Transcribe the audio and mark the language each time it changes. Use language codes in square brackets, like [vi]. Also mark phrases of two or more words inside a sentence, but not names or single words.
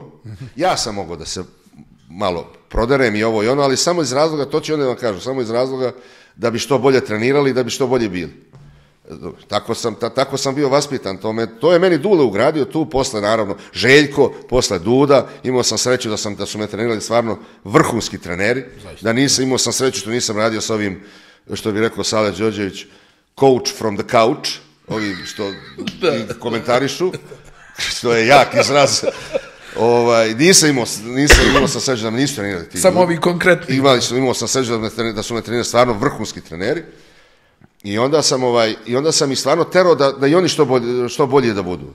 [sr] Ja sam mogao da se malo proderem i ovo i ono, ali samo iz razloga, to ću onda vam kažu, samo iz razloga da bi što bolje trenirali i da bi što bolje bili. Tako sam bio vaspitan, to je meni Dule ugradio tu, posle naravno Željko, posle Duda, imao sam sreću da su me trenirali stvarno vrhunski treneri, imao sam sreću što nisam radio s ovim, što bi rekao Sale Đorđević, [en] coach from the couch, [sr] ovi što komentarišu, što je jak izraz. Nisam imao sam sreću da me nisu trenirali ti. Samo ovi konkretni. Imao sam sreću da su me trenirali stvarno vrhunski treneri. I onda sam ih stvarno terao da i oni što bolje da budu.